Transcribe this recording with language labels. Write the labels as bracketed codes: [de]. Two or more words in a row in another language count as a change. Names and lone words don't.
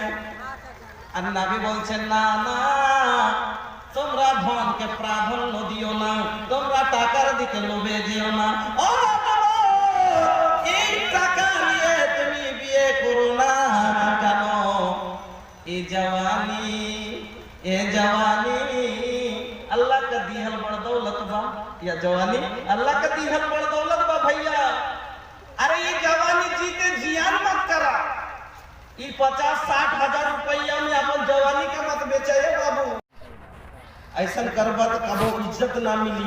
[bn] আর নবী বলছেন না না, তোমরা ধনকে প্রাধান্য দিও না, তোমরা টাকার দিকে লোভে যেও না। ও এই টাকা নিয়ে তুমি বিয়ে করো না কেন? [bho] ए जवानी अल्लाह का दी हल बड़ दौलत बा, या जवानी अल्लाह का दी हल बड़ दौलत बा भैया। अरे ये जवानी जीते जियान मत करा, ये 50-60 हजार रुपया में अपन जवानी का मत बेचे बाबू। ऐसा करबा तो कबो इज्जत ना मिली।